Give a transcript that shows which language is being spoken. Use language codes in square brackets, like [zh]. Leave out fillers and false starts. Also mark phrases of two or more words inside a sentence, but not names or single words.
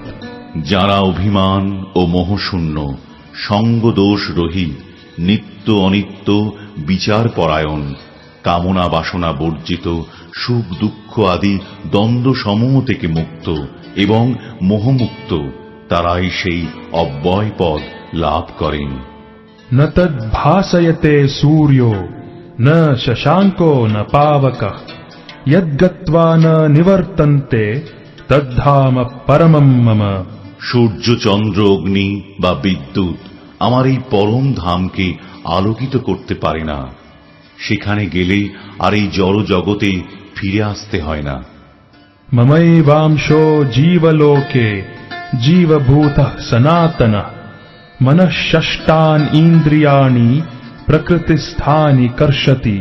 [bn] যারা অভিমান ও মোহশূন্য, সঙ্গদোষ রহিত, নিত্য অনিত্য বিচার পরায়ণ, কামনা বাসনা বর্জিত, সুখ দুঃখ আদি দ্বন্দ্ব সমূহ থেকে মুক্ত এবং মোহমুক্ত, তারাই সেই অব্যয় পদ লাভ করেন। [sa] ন তদ ভাসয়তে সূর্যো ন শশাঙ্কো ন পাবকঃ যদ্গত্বা ন নিবর্তন্তে তদ্ধাম পরমম মম। [bn] সূর্য, চন্দ্র, অগ্নি বা বিদ্যুৎ আমার এই পরম ধামকে আলোকিত করতে পারে না। সেখানে গেলে আর এই জড় জগতে ফিরে আসতে হয় না। [sa] মমৈবাংশো জীবলোকে জীবভূতঃ সনাতনঃ মনঃ ষষ্ঠান ইন্দ্রিয়াণি প্রকৃতিস্থানি কর্ষতি।